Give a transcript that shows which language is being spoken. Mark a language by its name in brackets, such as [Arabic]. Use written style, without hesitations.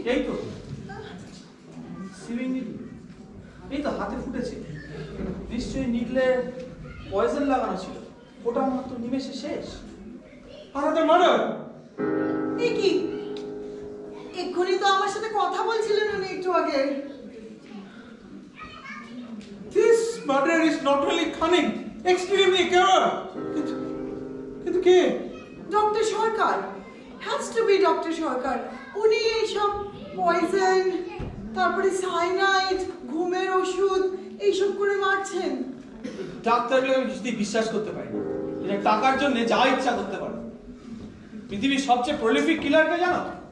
[Bangla] এই তো সিভিং নিডল, এই তো হাতে ফুটেছে। নিশ্চয়ই নিডলে পয়জন লাগানো ছিল। ওটা মাত্র নিমেষে শেষ। আর তো মার্ডার। এ কি? এক্ষুনি তো আমার সাথে কথা বলছিলেন উনি একটু আগে। [English] This murder is not only cunning, extremely clever. [Bangla] কিন্তু কে? Doctor Sarkar, [English] has to be [Bangla] doctor সরকার। উনি এইসব পয়জন, তারপরে সাইনাইড, ঘুমের ওষুধ এইসব করে মারছেন। ডাক্তারগুলো আমি কিছুতেই বিশ্বাস করতে পারি না। এটা টাকার জন্য যা ইচ্ছা করতে পারে। পৃথিবীর সবচেয়ে প্রলিফিক কিলারকে জানো?